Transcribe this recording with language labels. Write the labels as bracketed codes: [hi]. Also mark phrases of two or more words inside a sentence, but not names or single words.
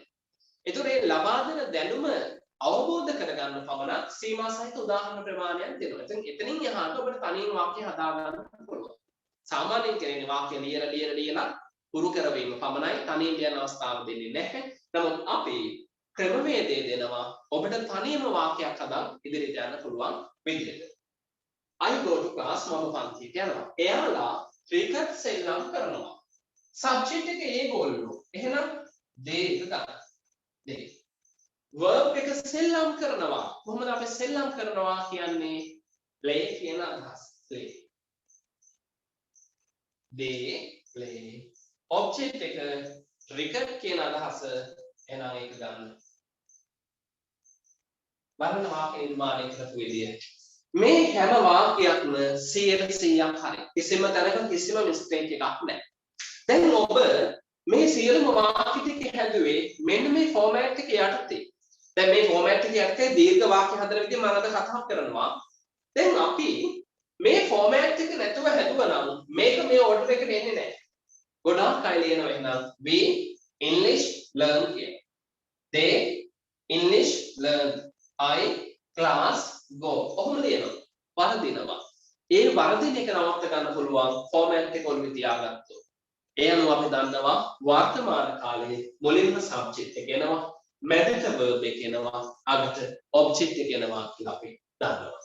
[si] ඒතකොට මේ ලබා දෙන දැනුම අවබෝධ කරගන්න පමණක් සීමා සහිත උදාහරණ ප්‍රමාණයක් දෙනවා. ඉතින් එතනින් එහාට ඔබට තනියෙන් වාක්‍ය හදා ගන්න පුළුවන්. සාමාන්‍යයෙන් කියන්නේ වාක්‍ය ලියලා පුරු කරවීම පමණයි තනියෙන් ලියන අවස්ථාව දෙන්නේ නැහැ. නමුත් අපි ක්‍රමවේදය දෙනවා ඔබට තනියම වාක්‍යයක් හදා ඉදිරියට යන්න පුළුවන් විදිහට. [en] I go to class [si] මම පන්තියට යනවා. එයාලා ක්‍රිකට් සෙල්ලම් කරනවා. සබ්ජෙක්ට් එක ඒගොල්ලෝ. එහෙනම් they එක ගන්න. they. verb එක සෙල්ලම් කරනවා. කොහොමද අපි සෙල්ලම් කරනවා කියන්නේ? play කියන අදහස. [en] play. they play. [si] object එක ක්‍රිකට් කියන අදහස. එහෙනම් ඒක ගන්න. බලන්න වාක්‍ය නිර්මාණය කරපු විදිය. මේ හැම වාක්‍යයක්ම 100%ක් හරි. කිසිම තැනක කිසිම මිස්ටේක් එකක් නැහැ. දැන් ඔබ මේ සියලුම වාක්‍ය ටික හැදුවේ මෙන්න මේ ෆෝමැට් එක යටතේ. දැන් මේ ෆෝමැට් එක යටතේ දීර්ඝ වාක්‍ය හදන විදිහ මම අද කතා කරනවා. දැන් අපි මේ ෆෝමැට් එක නැතුව හැදුවා නම් මේක මේ ඕඩර් එකට එන්නේ නැහැ. ගොඩාක් අය ලියනවා එහෙනම් [en] we English learn here. they English learn. I class go. [si] ඔහොම ලියනවා. වරදිනවා. ඒ වරදින එක නවත්ත ගන්න පුළුවන් ෆෝමැට් එක ඔළුවේ තියාගත්තොත්. ඒ අනුව අපි දන්නවා වර්තමාන කාලයේ මුලින්ම සබ්ජෙක්ට් එක එනවා, මැදට verb එක එනවා, අගට ඔබ්ජෙක්ට් එක එනවා කියලා අපි දන්නවා.